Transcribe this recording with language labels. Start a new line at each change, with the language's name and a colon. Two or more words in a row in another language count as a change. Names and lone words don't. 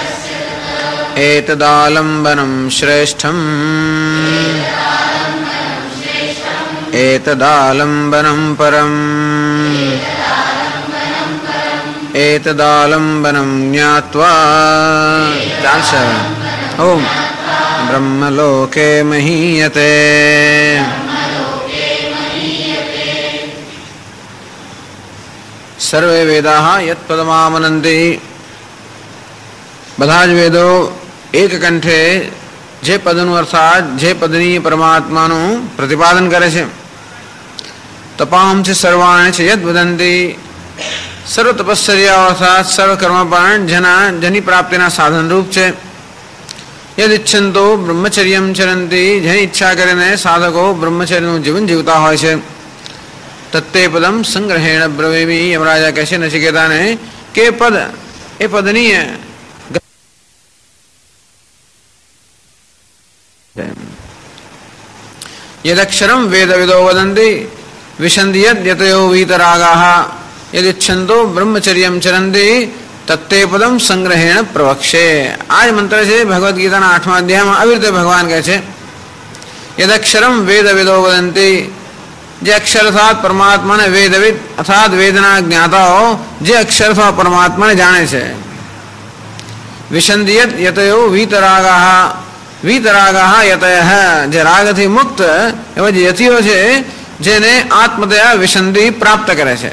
Sanskrit: एतदालम्बनं श्रेष्ठम् एतदालम्बनं परम् एतदालम्बनं ज्ञात्वा ओम ब्रह्मलोके महीयते। सर्वे वेदाः यत्पदमामनन्ति
Gujarati: બધા જ વેદો એક કંઠે જે પદનું અર્થાત જે પદની પરમાત્માનું પ્રતિપાદન કરે છે.
Sanskrit: તપામ છે સર્વાણી છે યદ વદંતી
Gujarati: સર્વ તપશ્ચર્યા અર્થાત સર્વ કર્મ પણ જેની પ્રાપ્તિના સાધન રૂપ છે.
Sanskrit: યદ ઈચ્છંતો બ્રહ્મચર્યમ ચરંતી
Gujarati: જેની ઈચ્છા કરીને સાધકો બ્રહ્મચર્યનું જીવન જીવતા હોય છે.
Sanskrit: તત્તે પદમ સંગ્રહેણ બ્રવીમી
Gujarati: યમરાજા કહે છે નચિકેતાને કે પદ એ પદની
Sanskrit: यदक्षरम वेद विदो वदन्ति विशन्ति यद्यतयो वीतरागाः यदिच्छन्तो ब्रह्मचर्यम चरन्ति तत्ते पदम संग्रहेण प्रवक्षे.
Hindi: आज मंत्र से भगवद गीता 8वां अध्याय में
Gujarati: આવી રીતે ભગવાન કહે છે
Sanskrit: यदक्षरम वेद विदो वदन्ति
Gujarati: જે અક્ષર અર્થાત પરમાત્માને વેદવિદ અર્થાત વેદના જ્ઞાતાઓ જે અક્ષર અથવા પરમાત્માને જાણે છે.
Sanskrit: વિશન્તિ યતયો વીતરાગાः વીતરાગાः યતયઃ
Gujarati: જે રાગથી મુક્ત એવા જે યતિઓ છે જેને
Sanskrit: આત્મતયા વિશંતિ
Gujarati: પ્રાપ્ત કરે છે.